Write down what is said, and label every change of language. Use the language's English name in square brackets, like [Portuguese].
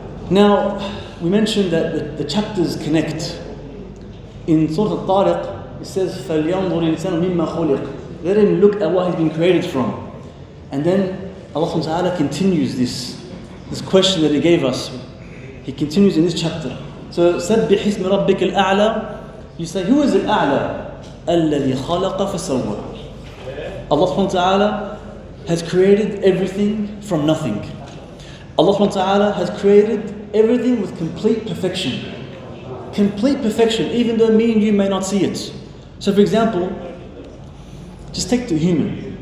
[English] Now, we mentioned that the chapters connect. In Surah Al-Tariq, it says, [Arabic] فَلْيَنْظُرِ الْإِنسَانُ مِمَّا خُلِقَ. [English] Let him look at what he's been created from. And then Allah subhanahu wa ta'ala continues this question that He gave us. He continues in this chapter. So, [Arabic] سَبِّحِ اسْمِ رَبِّكَ الْأَعْلَى. [English] You say, who is Al-A'la? [Arabic] الَّذِي خَلَقَ فَسَوَّى. [English] Allah subhanahu wa ta'ala has created everything from nothing. Allah subhanahu wa ta'ala has created everything with complete perfection. Complete perfection, even though me and you may not see it. So for example, just take the human.